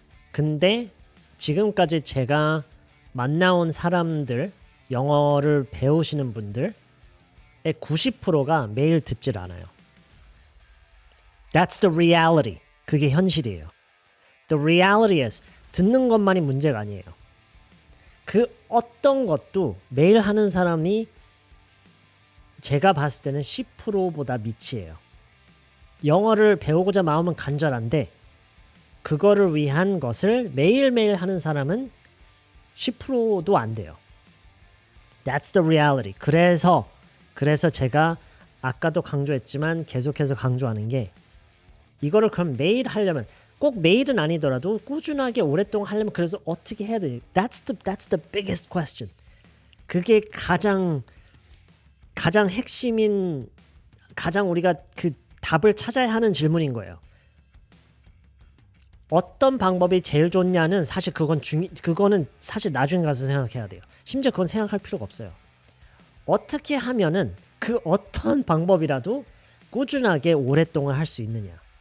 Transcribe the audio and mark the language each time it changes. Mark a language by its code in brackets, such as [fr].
[ko] 근데 지금까지 제가 만나온 사람들, 영어를 배우시는 분들의 90%가 매일 듣질 않아요. [en] That's the reality. [ko] 그게 현실이에요. [en] The reality is [ko] 듣는 것만이 문제가 아니에요. 그 어떤 것도 매일 하는 사람이 제가 봤을 때는 10%보다 미치예요. 영어를 배우고자 마음은 간절한데 그거를 위한 것을 매일매일 하는 사람은 10%도 안 돼요. [en] That's the reality. [ko] 그래서 제가 아까도 강조했지만 계속해서 강조하는 게 이거를 그럼 매일 하려면 꼭 매일은 아니더라도 꾸준하게 오랫동안 하려면 그래서 어떻게 해야 돼? [en] That's the biggest question. [ko] 그게 가장 핵심인 가장 우리가 그 답을 찾아야 하는 질문인 거예요. 어떤 방법이 제일 좋냐는 사실 그거는 사실 나중에 가서 생각해야 돼요. 심지어 그건 생각할 필요가 없어요. 어떻게 하면은 그 어떤 방법이라도 꾸준하게 오랫동안 할 수 있느냐.